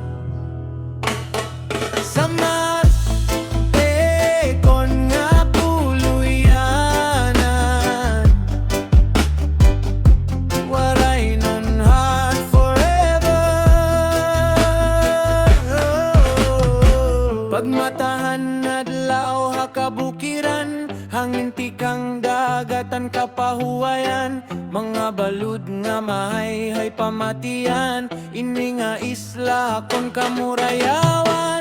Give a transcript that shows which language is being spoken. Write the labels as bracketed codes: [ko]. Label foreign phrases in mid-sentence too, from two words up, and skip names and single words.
[war] Samar kon nga puluyanan, waray nun [en] hard forever. [war] Pagmatahan adlaw hakabukiran, hangin tikang dagatan kapahuwayan, mga balud nga mahayhay pamatian, ini nga isla kon kamurayawan.